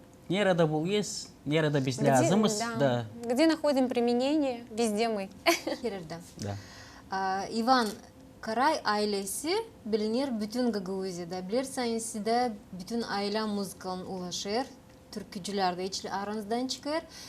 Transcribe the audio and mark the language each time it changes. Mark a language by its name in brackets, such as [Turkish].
[Gagauz] Nerede buluyoruz, nerede biz lazımız. [Russian] Да. Где находим применение, везде мы. [Gagauz] Her yerde. Da. İvan Karay ailesi bilinir bütün Gagauziya'da. Bilirseniz de bütün aile müzikle ulaşır. Türkücüler de içli aranızdan çıkar.